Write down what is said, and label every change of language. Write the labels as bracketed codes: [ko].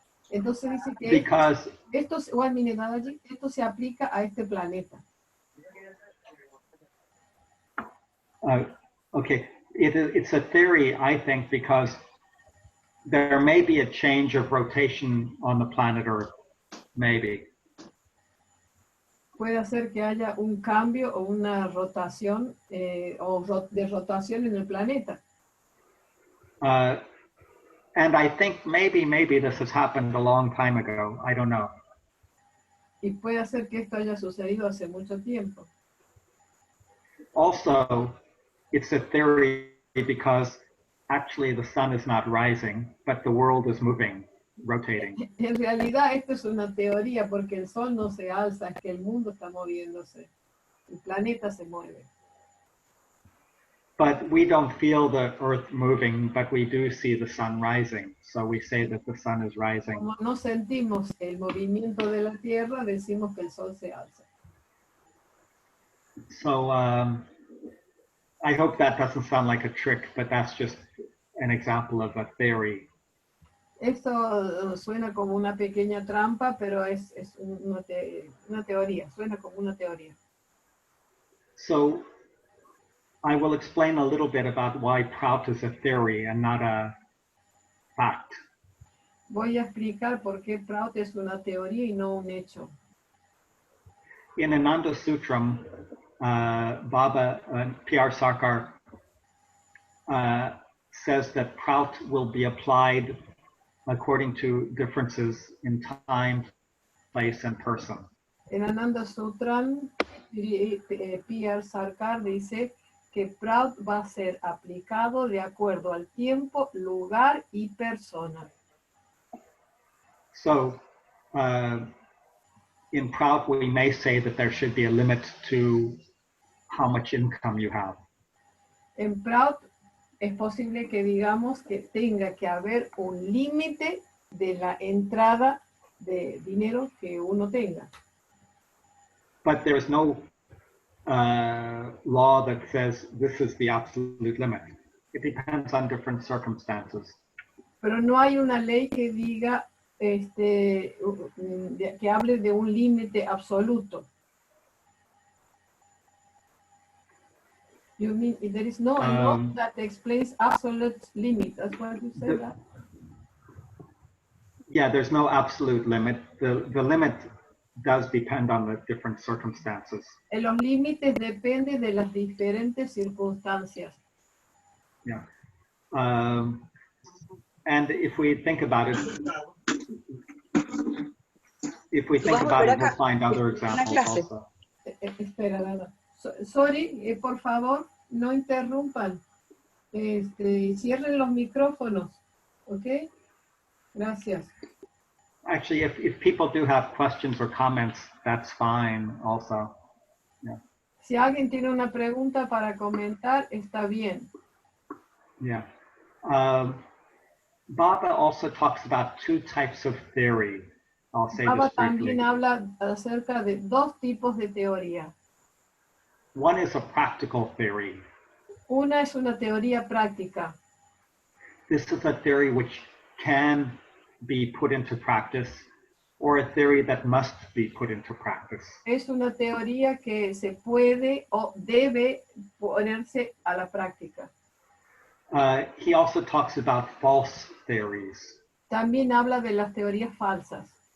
[es] Entonces dice que esto se aplica a este planeta. [en] Okay, it's a theory, I think, because there may be a change of rotation on the planet Earth, maybe. [es] Puede hacer que haya un cambio o una rotación de rotación en el planeta. [en] And I think maybe this has happened a long time ago. I don't know. [es] Y puede hacer que esto haya sucedido hace mucho tiempo. [en] Also, it's a theory because actually the sun is not rising, but the world is moving, rotating. [es] En realidad esto es una teoría porque el sol no se alza, es que el mundo está moviéndose. El planeta se mueve. [en] But we don't feel the earth moving, but we do see the sun rising. So we say that the sun is rising. [es] Como no sentimos el movimiento de la Tierra, decimos que el sol se alza. [en] So I hope that doesn't sound like a trick, but that's just an example of a theory. [es] Esto suena como una pequeña trampa, pero es una teoría, suena como una teoría. [en] So I will explain a little bit about why Prout is a theory and not a fact. [es] Voy a explicar por qué Prout es una teoría y no un hecho. [en] In Ananda Sutram, Baba P.R. Sarkar says that Prout will be applied according to differences in time, place, and person. [es] En Ananda Sutram, P.R. Sarkar dice que Prout va a ser aplicado de acuerdo al tiempo, lugar y persona. [en] So, in Prout, we may say that there should be a limit to how much income you have. [es] En Prout es posible que digamos que tenga que haber un límite de la entrada de dinero que uno tenga. [en] But there's no law that says this is the absolute limit. It depends on different circumstances. [es] Pero no hay una ley que diga que hable de un límite absoluto. [en] You mean there is no law that explains absolute limit? That's what you said. Yeah, there's no absolute limit. The limit does depend on the different circumstances. [es] Los límites dependen de las diferentes circunstancias. [en] Yeah. And if we think about it, we'll find other examples also. [es] Espera, Dada. Sorry, por favor, no interrumpan. Cierren los micrófonos, ¿ok? Gracias. [en] Actually, if people do have questions or comments, that's fine also. Yeah. [es] Si alguien tiene una pregunta para comentar, está bien. [en] Yeah. Baba also talks about two types of theory. I'll say Baba this briefly. [es] también habla acerca de dos tipos de teoría. [en] One is a practical theory. [es] Una es una teoría práctica. [en] This is a theory which can be put into practice, or a theory that must be put into practice. [es] Es una teoría que se puede o debe ponerse a la práctica. [en] He also talks about false theories. [es] También habla de las teorías falsas.